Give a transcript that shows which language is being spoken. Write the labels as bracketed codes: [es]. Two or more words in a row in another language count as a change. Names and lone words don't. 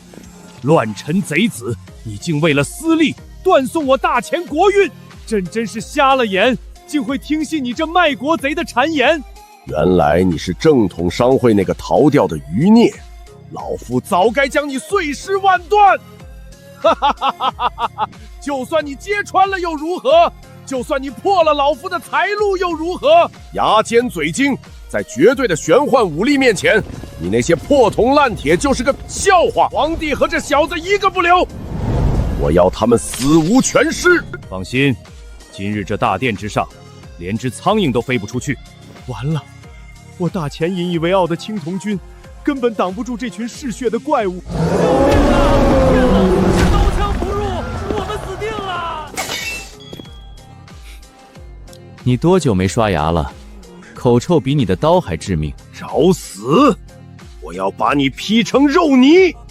[zh] 亂臣賊子，你竟為了私利斷送我大前國運！朕真是瞎了眼，竟會聽信你這賣國賊的讒言。原來你是正統商會那個逃掉的餘孽，老夫早該將你碎屍萬段！哈哈哈哈哈哈！就算你揭穿了又如何？就算你破了老夫的財路又如何？牙尖嘴精，在絕對的玄幻武力面前，你那些破銅爛鐵就是個笑話。皇帝和這小子一個不留，我要他們死無全屍。放心，今日這大殿之上，連隻蒼蠅都飛不出去。完了，我大前引以為傲的青銅軍，根本擋不住這群嗜血的怪物。救命啊！天哪！這刀槍不入，我們死定了！你多久沒刷牙了？ 口臭比你的刀還致命。找死！我要把你劈成肉泥！